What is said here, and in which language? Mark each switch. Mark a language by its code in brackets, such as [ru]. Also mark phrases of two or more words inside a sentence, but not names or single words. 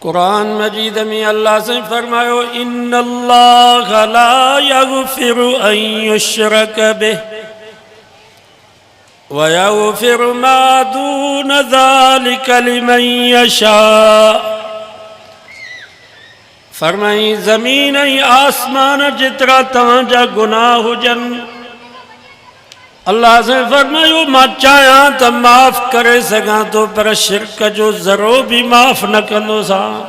[sd] قرآن مجيد ۾ الله سي فرمايو [ar] إن الله لا يغفر أن يشرك به ويغفر ما دون ذلك لمن يشاء. [sd] فرمائي زمين ۽ آسمان جيترا توهانجا گناهه هجن الله سي فرمايو مان چاهيان ته معاف ڪري سگهان ٿو پر شرڪ جو ذرو به معاف نه ڪندوسان.